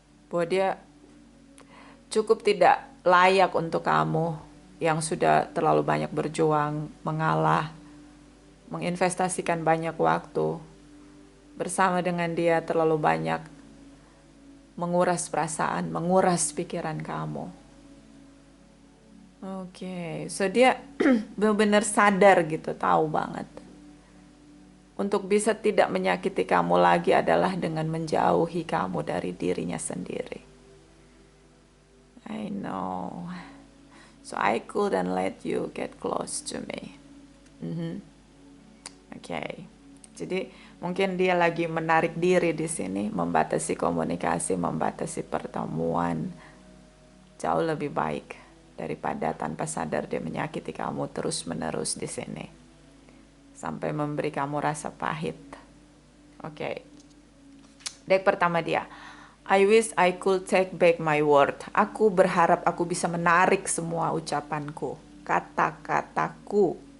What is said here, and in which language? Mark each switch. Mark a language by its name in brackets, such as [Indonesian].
[Indonesian] Bahwa dia cukup tidak layak untuk kamu yang sudah terlalu banyak berjuang, mengalah, menginvestasikan banyak waktu bersama dengan dia, terlalu banyak menguras perasaan, menguras pikiran kamu. Oke, so dia benar-benar sadar gitu, tahu banget. Untuk bisa tidak menyakiti kamu lagi adalah dengan menjauhi kamu dari dirinya sendiri. [English] I know. So I couldn't let you get close to me. [Indonesian] Oke. Jadi mungkin dia lagi menarik diri di sini, membatasi komunikasi, membatasi pertemuan. Jauh lebih baik daripada tanpa sadar dia menyakiti kamu terus-menerus di sini. Sampai memberi kamu rasa pahit. Oke. Deck pertama dia. [English] I wish I could take back my word. [Indonesian] Aku berharap aku bisa menarik semua ucapanku, kata-kataku.